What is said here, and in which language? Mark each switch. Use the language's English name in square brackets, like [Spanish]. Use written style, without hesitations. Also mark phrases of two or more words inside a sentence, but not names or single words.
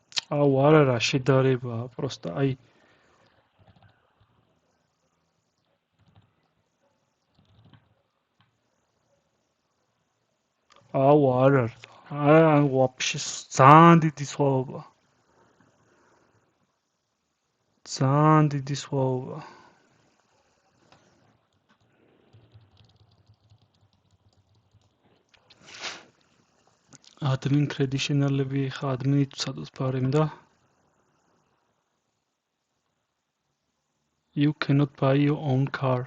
[Georgian] აუ არა რა შედარებაა, პროსტა აი აუ არა არა ვაფშე ძალიან დიდი სხვაობა. ძალიან დიდი სხვაობა. [English] admin credentialები [Georgian] ხა admin-ი ცადოს ბარემ და [English] you cannot buy your own car.